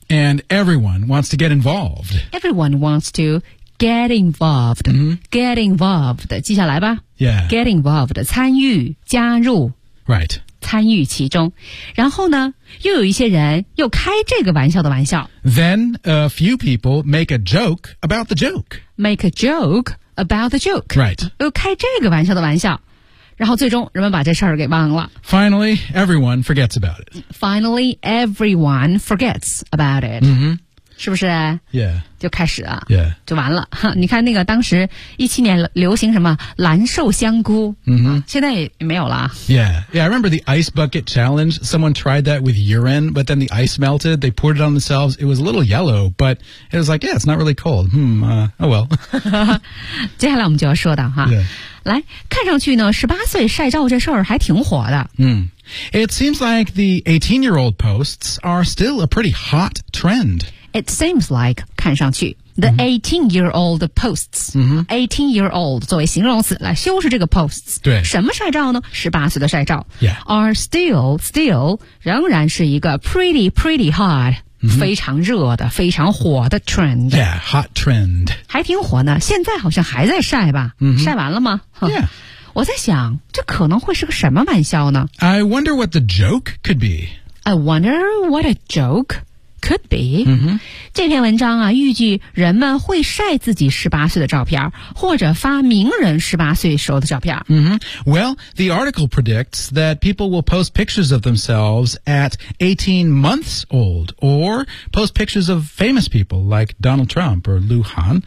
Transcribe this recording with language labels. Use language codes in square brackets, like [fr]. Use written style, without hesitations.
[en] And everyone wants to get involved. Everyone wants to get involved,、 mm-hmm. [zh] get involved, 记下来吧。 [en] Yeah. [zh] get involved, 参与加入。 [en] Right. [zh] 参与其中。然后呢又有一些人又开这个玩笑的玩笑。 [en] Then a few people make a joke about the joke. Make a joke about the joke. Right. [zh] 又开这个玩笑的玩笑。然后最终人们把这事儿给忘了。 [en] Finally, everyone forgets about it. Finally, everyone forgets about it. Mm-hmm. [zh] 是不是 [en] yeah [zh] 就开始了 [en] yeah [zh] 就完了哈你看那个当时17年流行什么蓝瘦香菇、 [en] mm-hmm. [zh] 啊、现在也没有了 [en] yeah I remember the ice bucket challenge someone tried that with urine but then the ice melted they poured it on themselves it was a little yellow but it was like yeah it's not really cold oh well [zh] 接下来我们就要说的哈、 [en] yeah. [zh] 来看上去呢18岁晒照这事儿还挺火的 [en] 嗯、It seems like the 18-year-old posts are still a pretty hot trend It seems like, [zh] 看上去 [en] the 18-year-old posts,、 mm-hmm. [zh] 18-year-old 作为形容词来修饰这个 posts, 对什么晒照呢 ?18 岁的晒照、 [en] yeah. are still, [zh] 仍然是一个 [en] pretty hot,、 mm-hmm. [zh] 非常热的非常火的 trend. [en] Yeah, hot trend. [zh] 还挺火呢现在好像还在晒吧、 [en] mm-hmm. [zh] 晒完了吗 [en] Yeah. [zh] 我在想这可能会是个什么玩笑呢 [en] ?I wonder what the joke could be. I wonder what a joke. Could be.、 Mm-hmm. [zh] 这篇文章啊，预计人们会晒自己十八岁的照片，或者发名人十八岁时候的照片。 [en] Mm-hmm. Well, the article predicts that people will post pictures of themselves at 18 months old, or post pictures of famous people like Donald Trump or Liu Han.